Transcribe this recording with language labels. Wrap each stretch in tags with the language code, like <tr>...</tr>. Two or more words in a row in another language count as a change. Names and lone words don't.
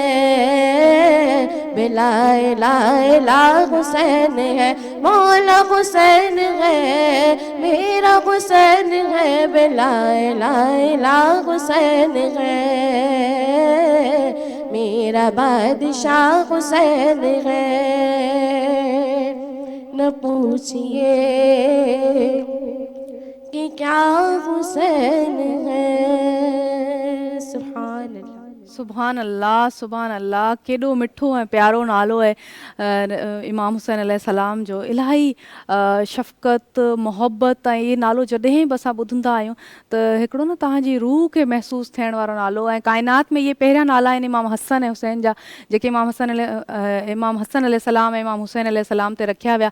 <ar>بلا الہ الا</ar> <ur>حسین ہے، مولا حسین ہے، میرا حسین ہے،</ur> <ar>بلا الہ الا</ar> <ur>حسین ہے، میرا بادشاہ حسین ہے، نہ پوچھئے کہ کیا حسین ہے۔</ur> <ar>سبحان اللہ، سبحان اللہ، سبحان اللہ،</ar> <sd>केॾो मिठो ऐं प्यारो नालो आहे इमाम हुसैन अलैहिस्सलाम जो। इलाही शफ़क़त, मोहब्बत ऐं इहे नालो जॾहिं बि असां ॿुधंदा आहियूं त हिकिड़ो न तव्हांजी रूह खे महसूसु थियण वारो नालो ऐं काइनात में इहे पहिरियां नाला आहिनि इमाम हसन ऐं हुसैन जा, जेके इमाम हसन अलैहिस्सलाम ऐं इमाम हुसैन अलैहिस्सलाम ते रखिया विया।</sd>